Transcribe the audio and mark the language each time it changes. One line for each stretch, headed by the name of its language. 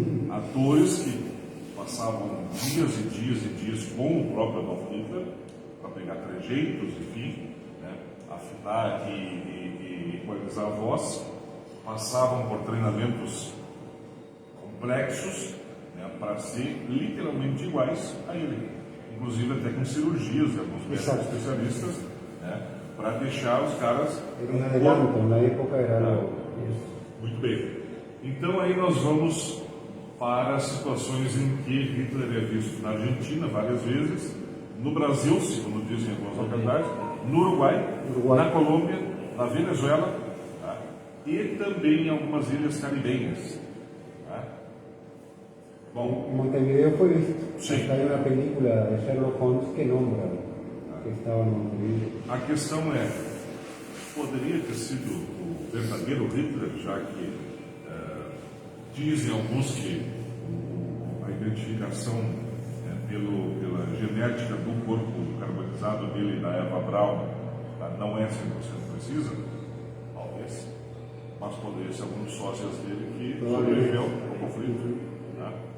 Portuguese: Atores que passavam dias e dias e dias com o próprio Adolf Hitler para pegar trejeitos, enfim, né, afinar e equalizar a voz, passavam por treinamentos complexos, né, para ser literalmente iguais a ele, inclusive até com cirurgias de alguns médicos especialistas, né, para deixar os caras.
Spanish: Era un adelanto, en la época era algo.
Portuguese: Muito bem. Então aí nós vamos para situações em que Hitler é visto na Argentina várias vezes, no Brasil, segundo dizem algumas localidades, no Uruguai, na Colômbia, na Venezuela, tá? E também em algumas ilhas caribenhas. Tá? Bom,
Spanish: En Montevideo fue visto. Sí. Hasta hay una película de Sherlock Holmes que nombra que estaba en Montevideo.
Portuguese: a questão é, poderia ter sido o verdadeiro Hitler, já que dizem alguns que a identificação pela genética do corpo carbonizado dele, da Eva Braun, tá, não é 100% precisa, talvez, mas poderia ser alguns sócios dele que sobreviveu ao conflito. Tá?